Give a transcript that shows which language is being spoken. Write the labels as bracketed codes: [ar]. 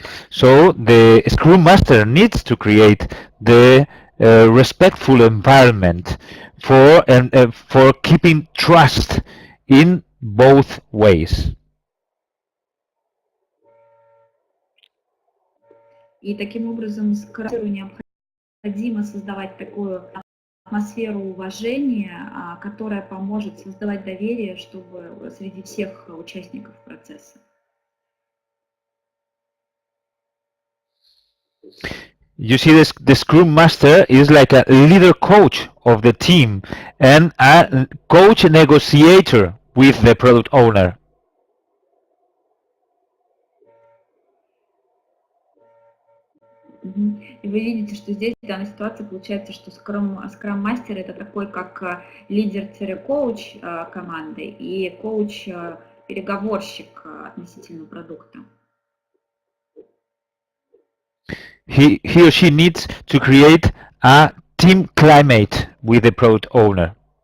[en] So the Scrum Master needs to create the respectful environment for keeping trust in both ways. [ru] И таким образом необходимо создавать такую атмосферу уважения, которая поможет создавать доверие, чтобы среди всех участников процесса. [en] You see, the Scrum Master is like a leader coach of the team and a coach negotiator with the product owner. [ru] И вы видите, что здесь в данной ситуации получается, что скрам-мастер это такой как лидер-коуч команды и коуч-переговорщик относительно продукта. [en] He or she needs to create a team climate with the product owner.